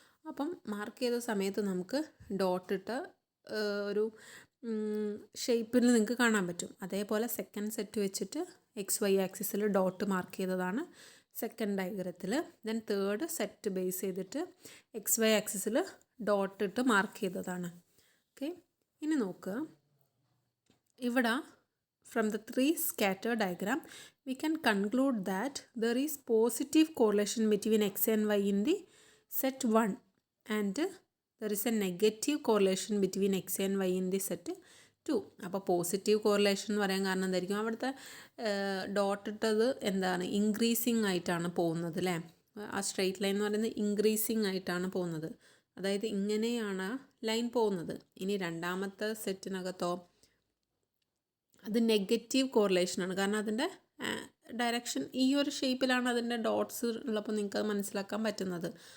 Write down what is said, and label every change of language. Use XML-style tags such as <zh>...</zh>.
<ml>അപ്പം മാർക്ക് ചെയ്ത സമയത്ത് നമുക്ക് ഡോട്ടിട്ട ഒരു ഷേപ്പിൽ നിങ്ങൾക്ക് കാണാൻ പറ്റും. അതേപോലെ സെക്കൻഡ് സെറ്റ് വെച്ചിട്ട് എക്സ് വൈ ആക്സിസിൽ ഡോട്ട് മാർക്ക് ചെയ്തതാണ് second ഡയഗ്രത്തിൽ. Then third set base ചെയ്തിട്ട് എക്സ് വൈ ആക്സിസിൽ ഡോട്ട് ഇട്ട് മാർക്ക് ചെയ്തതാണ്. ഓക്കെ, ഇനി നോക്കുക. ഇവിടെ</ml> <en>From the 3 scatter diagram we can conclude that there is positive correlation between x and y in the set 1 and there is a negative correlation between x and y in the set 2.</en> <ml>അപ്പോൾ positive correlation എന്ന് പറയാൻ കാരണം എന്തായിരിക്കും? അവിടുത്തെ dot ഇട്ടത് എന്താണ്, increasing ആയിട്ടാണ് പോകുന്നത് അല്ലേ? ആ സ്ട്രെയിറ്റ് ലൈൻ എന്ന് പറയുന്നത് ഇൻക്രീസിങ് ആയിട്ടാണ് പോകുന്നത്, അതായത് ഇങ്ങനെയാണ് ലൈൻ പോകുന്നത്. ഇനി രണ്ടാമത്തെ സെറ്റിനകത്തോ അത് നെഗറ്റീവ് കോറിലേഷനാണ്, കാരണം അതിൻ്റെ ഡയറക്ഷൻ ഈ ഒരു ഷേപ്പിലാണ് അതിൻ്റെ ഡോട്ട്സ് ഉള്ളപ്പോൾ നിങ്ങൾക്ക് അത് മനസ്സിലാക്കാൻ പറ്റുന്നത്.</ml>